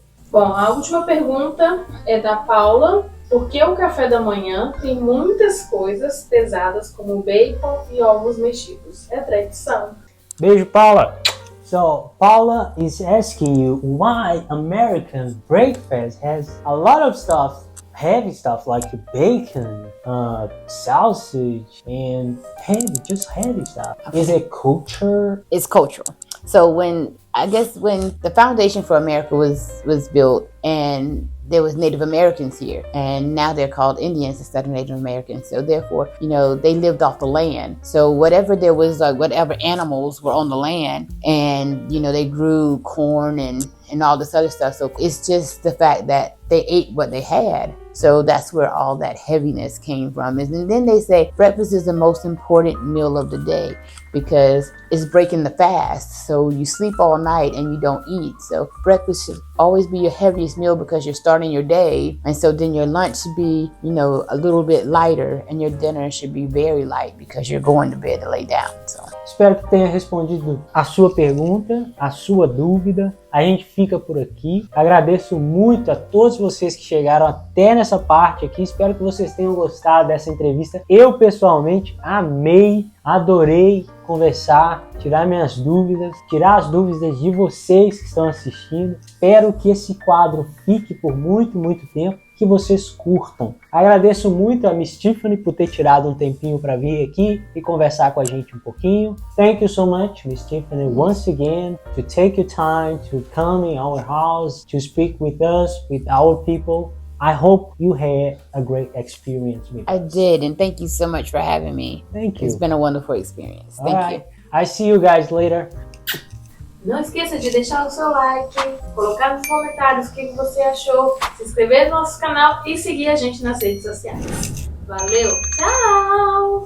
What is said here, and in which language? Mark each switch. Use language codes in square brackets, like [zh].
[pt] Bom, a última pergunta é da Paula. Por que o café da manhã tem muitas coisas pesadas como bacon e ovos mexidos? É tradição. Beijo, Paula. [en] So Paula is asking you why American breakfast has a lot of stuff, heavy stuff like bacon, sausage, and heavy stuff. Okay. Is it culture? It's cultural. So when the foundation for America was built, and there was Native Americans here, and now they're called Indians instead of Native Americans. So therefore, they lived off the land. So whatever there was, whatever animals were on the land, and they grew corn and all this other stuff. So it's just the fact that they ate what they had. So that's where all that heaviness came from. And then they say breakfast is the most important meal of the day because it's breaking the fast. So you sleep all night and you don't eat. So breakfast should always be your heaviest meal because you're starting your day. And so then your lunch should be, a little bit lighter, and your dinner should be very light because you're going to bed to lay down. So. [pt] Espero que tenha respondido a sua pergunta, a sua dúvida. A gente fica por aqui. Agradeço muito a todos vocês que chegaram até nessa parte aqui. Espero que vocês tenham gostado dessa entrevista. Eu, pessoalmente, amei, adorei conversar, tirar minhas dúvidas, tirar as dúvidas de vocês que estão assistindo. Espero que esse quadro fique por muito, muito tempo, que vocês curtam. Agradeço muito a Miss Tiffany por ter tirado um tempinho para vir aqui e conversar com a gente um pouquinho. [en] Thank you so much, Miss Tiffany, once again, to take your time to come in our house, to speak with us, with our people. I hope you had a great experience with us. I did, and thank you so much for having me. Thank you. It's been a wonderful experience. Thank you. I see you guys later. [pt] Não esqueça de deixar o seu like, colocar nos comentários o que você achou, se inscrever no nosso canal e seguir a gente nas redes sociais. Valeu, tchau!